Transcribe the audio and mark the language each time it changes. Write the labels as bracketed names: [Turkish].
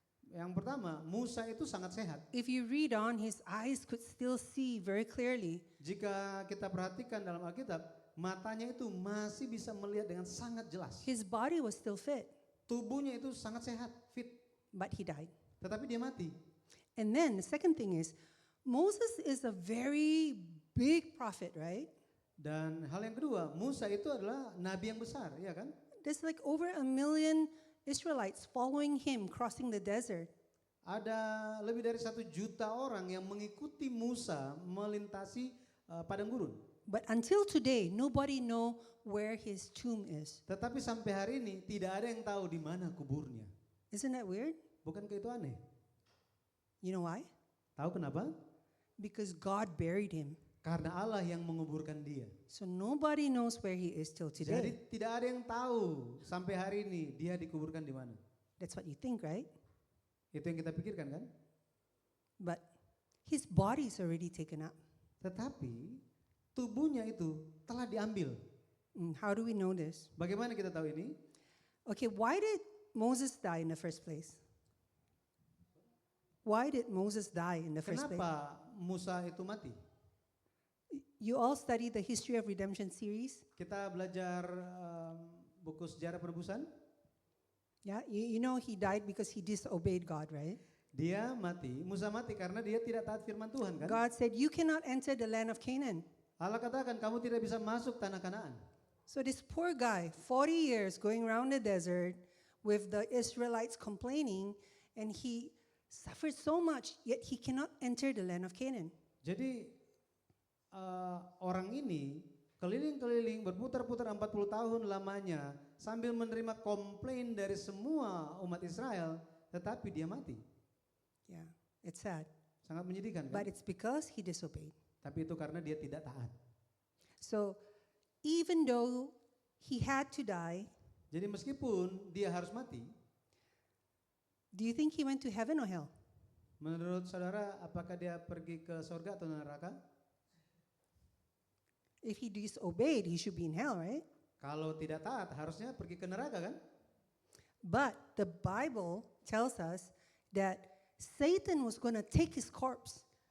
[Indonesian] Yang pertama, Musa itu sangat sehat. [English] If you read on, his eyes could still see very clearly. [Indonesian] Jika kita perhatikan dalam Alkitab, matanya itu masih bisa melihat dengan sangat jelas. [English] His body was still fit, [Indonesian] Tubuhnya itu sangat sehat, fit, [English] but he died. [Indonesian] tetapi dia mati. [English] And then the second thing is, Moses is a very big prophet, right? [Indonesian] Dan hal yang kedua, Musa itu adalah nabi yang besar, ya kan? [English] There's like over 1 million Israelites following him crossing the desert. [Indonesian] Ada lebih dari 1 juta orang yang mengikuti Musa melintasi padang gurun. [English] But until today, nobody know where his tomb is. [Indonesian] Tetapi sampai hari ini tidak ada yang tahu di mana kuburnya. [English] Isn't that weird? [Indonesian] Bukankah itu aneh? [English] You know why? [Indonesian] Tahu kenapa? [English] Because God buried him. [Indonesian] Karena Allah yang menguburkan dia. [English] So nobody knows where he is till [Indonesian] Jadi [English] today. [Indonesian] tidak ada yang tahu sampai hari ini dia dikuburkan di mana. [English] That's what you think, right? [Indonesian] Itu yang kita pikirkan kan? [English] But his body is already taken up. [Indonesian] Tetapi tubuhnya itu telah diambil. [English] How do we know this? [Indonesian] Bagaimana kita tahu ini? [English] Okay, why did Moses die in the first place? Why did Moses die in the first place? [Indonesian] Kenapa Musa itu mati? [English] You all study the History of Redemption series. [Indonesian] Kita belajar buku sejarah penebusan. [English] Yeah, you know he died because he disobeyed God, right? [Indonesian] Dia mati, Musa mati karena dia tidak taat firman Tuhan kan? [English] God said, you cannot enter the land of Canaan. [Indonesian] Allah katakan kamu tidak bisa masuk tanah Kanaan. [English] So this poor guy, 40 years going around the desert with the Israelites complaining, and he suffered so much, yet he cannot enter the land of Canaan. [Indonesian] Jadi orang ini keliling-keliling berputar-putar 40 tahun lamanya sambil menerima komplain dari semua umat Israel, tetapi dia mati. [English] Yeah, it's sad. [Indonesian] Sangat menyedihkan kan? [English] But it's because he disobeyed. [Indonesian] Tapi itu karena dia tidak taat. [English] So even though he had to die, [Indonesian] Jadi meskipun dia harus mati, [English] do you think he went to heaven or hell? [Indonesian] menurut saudara apakah dia pergi ke surga atau neraka? [English] If he disobeyed, he should be in hell, right? [Indonesian] Kalau tidak taat harusnya pergi ke neraka kan? [English] But the Bible tells us that Satan was going to take his corpse.